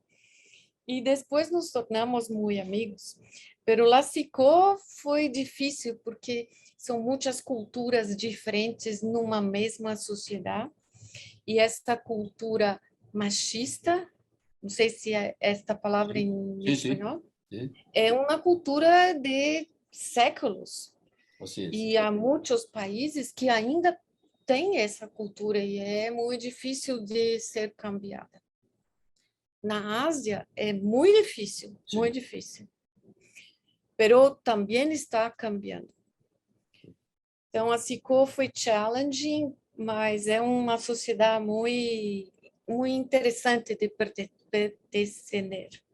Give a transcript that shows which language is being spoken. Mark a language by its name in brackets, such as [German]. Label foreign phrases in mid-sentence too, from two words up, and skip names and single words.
[Portuguese] E depois nos tornamos muito amigos. Pero lá ficou, foi difícil, porque são muitas culturas diferentes numa mesma sociedade. E esta cultura machista, não sei se é esta palavra em [Spanish] Sí, sí. [Portuguese] espanhol, [Spanish] Sí. [Portuguese] é uma cultura de séculos. [Spanish] Así es. [Portuguese] E há muitos países que ainda têm essa cultura e é muito difícil de ser cambiada. Na Ásia é muito difícil, [Spanish] Sí. [Portuguese] muito difícil. Pero também está cambiando. Então, a SICO foi challenging, mas é uma sociedade muito, muito interessante de pertencer.